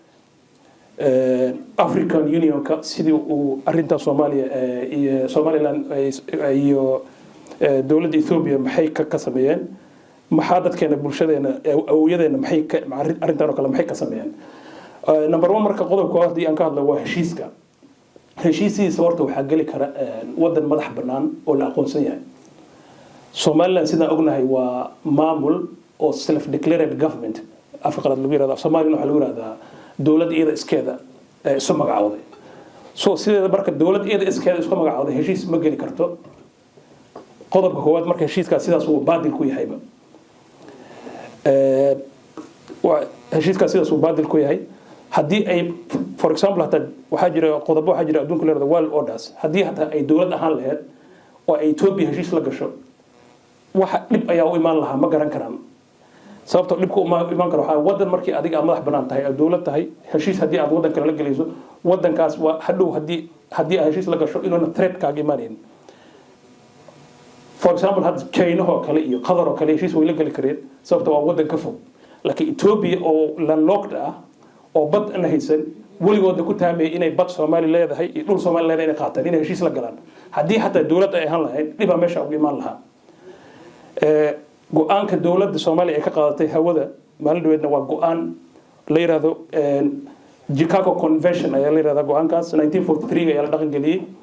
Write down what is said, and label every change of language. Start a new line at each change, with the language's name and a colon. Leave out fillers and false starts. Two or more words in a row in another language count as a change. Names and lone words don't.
Somali: African Union ka sidii uu arinta Soomaaliya iyo Somaliland iyo dawladda Ethiopia maxay ka sameeyeen maxaa dadkeena bulshadeena awooyadeena maxay arintan oo kale maxay ka sameeyeen number 1 marka qodobka hadii aan ka hadlo waa heshiiska heshiisiisa horta waxa gali kara wadan madax banaan oo la aqoonsan yahay Somaliland sida ognahay waa maamul oo
English: self declared government
Somali: afqalad lagu yiraahdo Soomaaliland waxa lagu yiraahdaa dawlad iyada iskeeda soo magacawday soo sideeda marka dawlad iyada iskeeda soo magacawday heshiis ma gali karto qodobka koowaad marka heshiiska sidaas uu baadil ku yahay heshiiska sidaas uu baadil ku yahay hadii ay
English: for example
Somali: hata waxa jira qodobo waxa jira adduunka leeyahay
English: world orders
Somali: hadii hata ay dawlad ahaan lahayd oo ay Ethiopia heshiis la gasho waxa dib ayaa u imaan lahaa ma garan karaan sababtoo dibku uma imaan karo waxa wadan markii adiga madax banaan tahay oo dawlad tahay heshiis hadii aad wadan kale la galayso wadankaas waa hadhow hadii ay heshiis la gasho inuu threat kaaga imaaneen
English: for example
Somali: had China oo kale iyo Qatar oo kale heshiis way la gali kareen sababtoo waa wadan ka fog laakiin Ethiopia oo landlocked ah oo bad aan haysan waligood ku taamay inay bad Soomaali leedahay iyo dhul Soomaali leedahay inay qaataan inay heshiis la galaan hadii hatta dawladda ay ahaan lahayd dhiba meesha ugu imaan lahaa go'aanka dawladda Soomaaliya ay ka qaadatay hawada maalin dhaweedna waa go'aan la yiraahdo Chicago Convention ayaa la yiraahdaa go'aankaas 1943 ayaa la dhaqan galiyay